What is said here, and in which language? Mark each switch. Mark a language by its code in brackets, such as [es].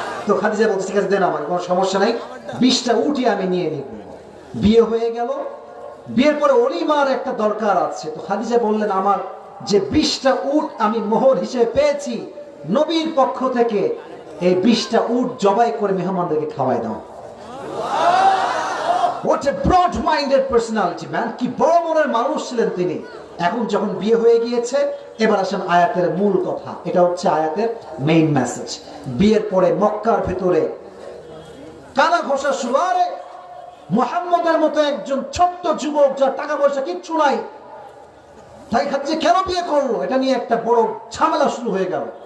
[bn] তো খাদিজা বলছে ঠিক আছে দেন, আমার কোনো সমস্যা নাই, 20টা উটই আমি নিয়ে নিব। বিয়ে হয়ে গেল। বিয়ের পরে অলিমার একটা দরকার আছে। তো খাদিজা বললেন আমার যে 20টা উট আমি মোহর হিসেবে পেয়েছি নবীর পক্ষ থেকে, এই 20টা উট জবাই করে মেহমানদেরকে খাওয়াই দাও। [en] What a broad-minded personality, man! [bn] কি বড় মনের মানুষ ছিলেন তিনি। এখন যখন বিয়ে হয়ে গিয়েছে, এবার আসেন আয়াতের মূল কথা। এটা হচ্ছে আয়াতের মেইন মেসেজ। বিয়ের পরে মক্কার ভিতরে কানা ঘোষা শুরু। আরে মুহাম্মদের মতো একজন ছোট্ট যুবক, যার টাকা পয়সা কিচ্ছু নাই, তাই খাদিজা কেন বিয়ে করলো, এটা নিয়ে একটা বড় ঝামেলা শুরু হয়ে গেল।